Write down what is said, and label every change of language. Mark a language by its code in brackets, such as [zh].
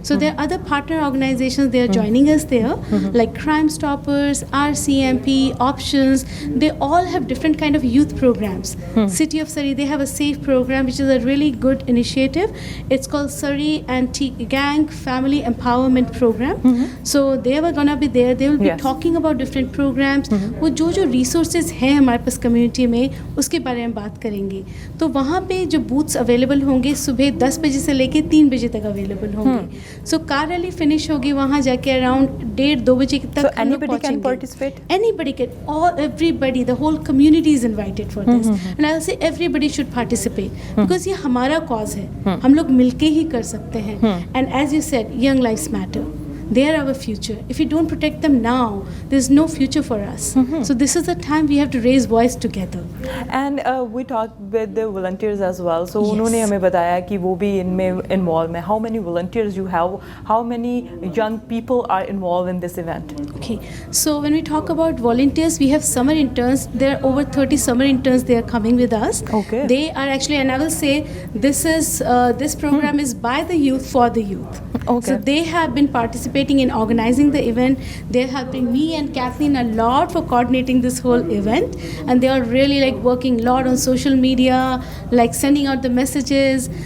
[en] So there are other partner organizations, they are joining us there, like Crime Stoppers, RCMP, Options. They all have different kind of youth programs. City of Surrey, they have a SAFE program, which is a really good initiative. It's called Surrey Anti-Gang Family Empowerment Program. So they are gonna be there. They will be Yes. talking about different programs. [hi] वो जो resources हैं हमारे पास community में, उसके बारे में बात करेंगे. तो वहाँ पे जो booths available होंगे सुबह 10 बजे से लेके 3 बजे तक available होंगे. [en] So car rally finish [hi] होगी वहाँ जाके around 1:30-2 बजे तक [en] So [hi] हम लोग [en] anybody can [hi] पहुँचेंगे. [en] participate? Anybody can, everybody, the whole community is invited for this. And I'll say everybody should participate because [hi] ये हमारा cause है. हम लोग मिलके ही कर सकते हैं. [en] And as you said, young lives matter. They are our future. If we don't protect them now, there's no future for us. So this is the time we have to raise voice together. And we talked with the volunteers as well. So Yes. [hi] उन्होंने हमें बताया कि वो भी इनमें involved में. [en] How many volunteers you have? How many young people are involved in this event? Okay, so when we talk about volunteers, we have summer interns. There are over 30 summer interns. They are coming with us. Okay. They are actually, and I will say, this program is by the youth for the youth. Okay. So they have been participating in organizing the event. They're helping me and Kathleen a lot for coordinating this whole event, and they are really like working a lot on social media, like sending out the messages.